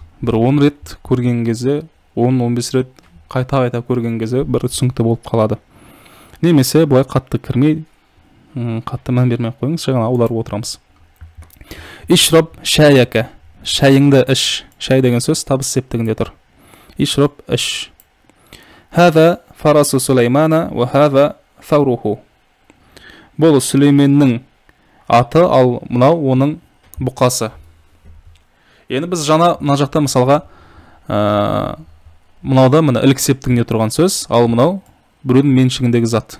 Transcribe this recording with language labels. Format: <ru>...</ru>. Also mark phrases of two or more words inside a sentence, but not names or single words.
<kk>Бір 10 рет көрген кезде, 10-15 рет қайта көрген кезде бір түсінікті болып қалады. Немесе бұлай қатты кірмей, қатты мән бермей қойыңыз, жай ғана аударып отырамыз.</kk> <ar>اشرب شايك.</ar> <kk>Шайыңды іш. Шай деген сөз табыс септігінде тұр. Ишраб іш.</kk> <ar>هذا فرس سليمان وهذا ثوره.</ar> <kk>Бұл Сүлейменнің аты, ал мынау оның бұқасы. Енді біз жаңа мына жақта мысалға мынауда мына ілік септігінде тұрған сөз, ал мынау біреудің меншігіндегі зат.</kk>